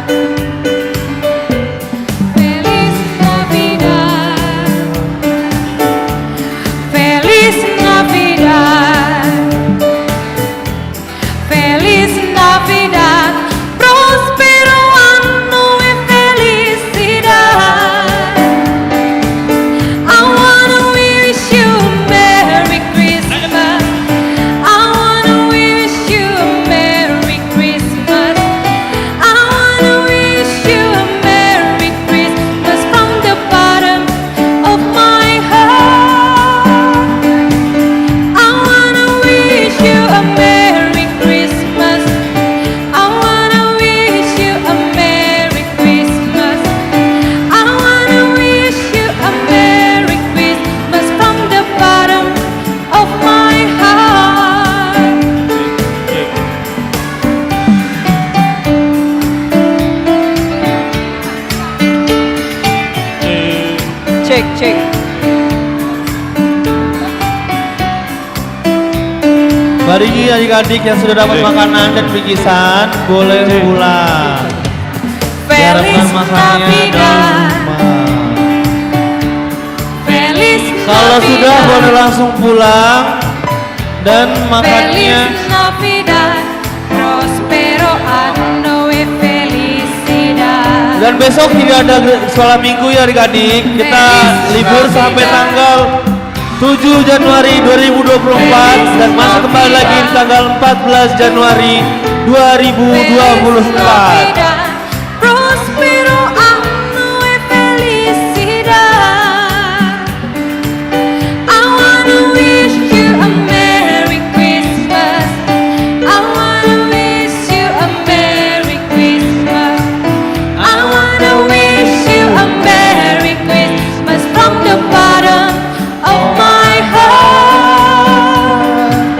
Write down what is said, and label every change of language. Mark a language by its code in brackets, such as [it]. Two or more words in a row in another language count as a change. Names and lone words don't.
[es] Feliz Navidad, Feliz Navidad, Feliz Navidad, prospero año y felicidad. [en] I wanna wish you Merry Christmas. I wanna wish you Merry Christmas. I wanna wish you a Merry Christmas from the bottom of my heart. I wanna wish you a Merry Christmas. I wanna wish you a Merry Christmas. I wanna wish you a Merry Christmas from the bottom of my heart. [id] Cek, cek. Mari adik-adik yang sudah dapat makanan dan bingkisan boleh pulang. Diharapkan makanannya dalam rumah. [es] Feliz [id] Kalau sudah boleh langsung pulang dan makannya. [es] Feliz Navidad, prospero año y felicidad. [id] Dan besok tidak ada sekolah minggu ya adik-adik. Kita libur sampai tanggal 7 Januari 2024 dan masuk kembali lagi di tanggal 14 Januari 2024. [es] Prospero año y felicidad. [en] I wanna wish you a Merry Christmas. I wanna wish you a Merry Christmas. I wanna wish you a Merry Christmas from the bottom of my heart.